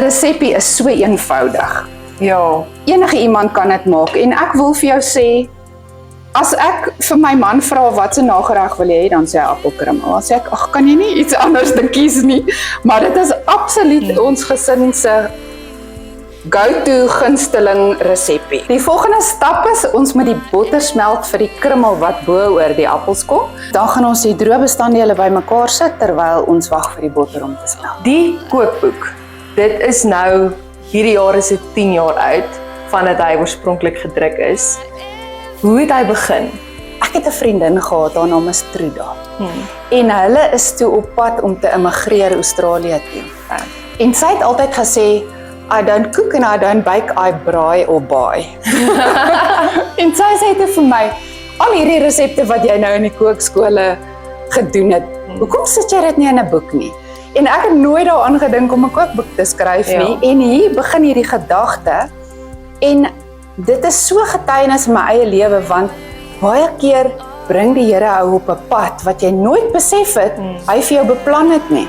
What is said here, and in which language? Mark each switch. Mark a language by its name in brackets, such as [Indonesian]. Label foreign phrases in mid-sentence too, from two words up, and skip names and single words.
[Afrikaans] 'n Resepie is so eenvoudig. Ja. Enige iemand kan dit maak en ek wil vir jou sê, as ek vir my man vra wat se nagereg wil jy hê, dan sê hy appelkrummel. Dan sê ek, ag, kan jy nie iets anders te kies nie? Maar dit is absoluut ons gesin se go-to gunsteling resepie. Die volgende stap is, ons moet die botter smelt vir die krummel wat bo oor die appels kom. Dan gaan ons die droë bestanddele bymekaar sit terwyl ons wag vir die botter om te smelt. Die kookboek, dit is nou, hierdie jaar is dit 10 jaar oud, vandat hy oorspronklik gedruk is. Hoe het hy begin? Ek het 'n vriendin gehad, haar naam is Truda. En hulle is toe op pad om te immigreer Australië toe. En sy het altyd gesê, [English] I don't cook and I don't bake, I braai or buy. [Afrikaans] En sy sê dit vir my, al hierdie resepte wat jy nou in die kookskole gedoen het, hoekom sit jy dit nie in 'n boek nie? En ek het nooit daaraan gedink om 'n kookboek te skryf nie. En hier begin hierdie gedagte. En dit is so getuienis in my eie lewe, want baie keer bring die Here jou op 'n pad wat jy nooit besef het, hy vir jou beplan het nie.